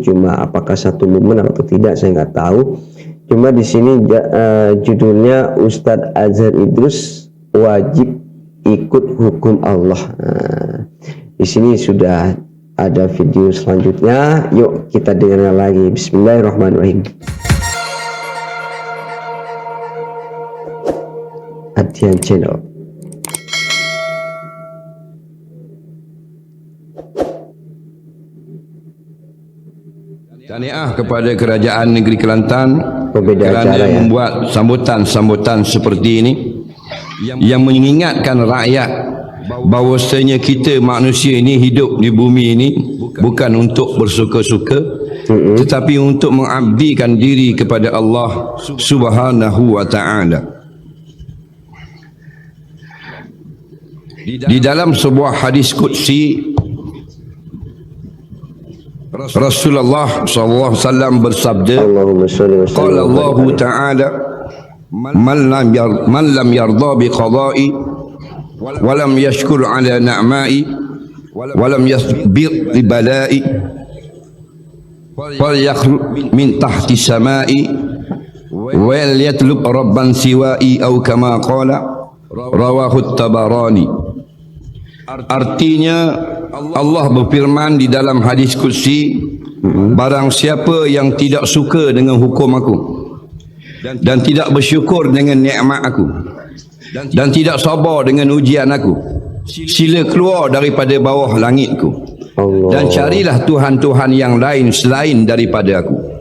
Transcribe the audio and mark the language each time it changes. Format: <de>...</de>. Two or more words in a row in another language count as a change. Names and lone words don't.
<id>Cuma apakah satu momen atau tidak saya nggak tahu. Cuma di sini judulnya Ustadz Azhar Idrus wajib ikut hukum Allah. Nah, di sini sudah ada video selanjutnya. Yuk kita dengar lagi.</id> <ar>Bismillahirrahmanirrahim.</ar> <id>Adian Channel.</id> <ms>Tahniah kepada Kerajaan Negeri Kelantan Kerana membuat sambutan-sambutan seperti ini yang mengingatkan rakyat bahawasanya kita manusia ini hidup di bumi ini bukan untuk bersuka-suka, tetapi untuk mengabdikan diri kepada</ms> <ar>الله سبحانه وتعالى.</ar> <ms>Di dalam sebuah hadis qudsi, Rasulullah SAW bersabda,</ms> <ar>قال الله تعالى من لم يرض بقضائي ولم يشكر على نعمائي ولم يصبر لبلائي فليخلق من تحت سمائي ويطلب ربا سوائي أو كما قال رواه الطبراني.</ar> <ms>Artinya Allah berfirman di dalam hadis qudsi, barang siapa yang tidak suka dengan hukum aku dan tidak bersyukur dengan nikmat aku dan tidak sabar dengan ujian aku, sila keluar daripada bawah langitku dan carilah Tuhan-Tuhan yang lain selain daripada aku.</ms>